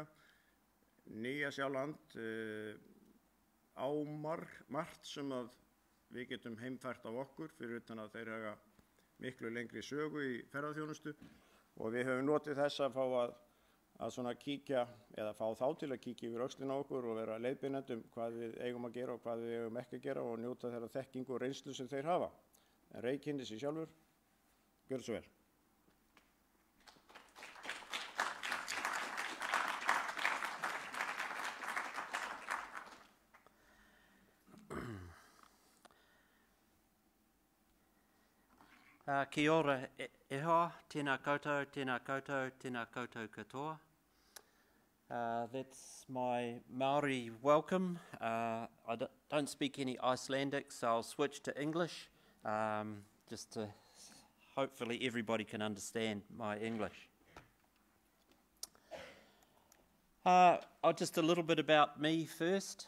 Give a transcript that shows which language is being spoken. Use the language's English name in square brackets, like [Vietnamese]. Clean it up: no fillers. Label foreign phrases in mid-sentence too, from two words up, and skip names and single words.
[Icelandic] Nýja-Sjáland á margt sem að við getum heimfært á okkur, fyrir utan að þeir hafa miklu lengri sögu í ferðaþjónustu, og við höfum notið þess að fá að svona kíkja, eða fá þá til að kíkja yfir öxlina á okkur og vera leiðbeinandi hvað við eigum að gera og hvað við eigum ekki að gera, og njóta þeirra þekkingu og reynslu sem þeir hafa. En Ray kynni sig sjálfur. Gjörðu svo vel. [Māori] Kia ora e hoa, tēnā koutou, tēnā koutou, tēnā koutou katoa. [English] That's my Maori welcome. I don't speak any Icelandic, so I'll switch to English, just to hopefully everybody can understand my English. Just a little bit about me first.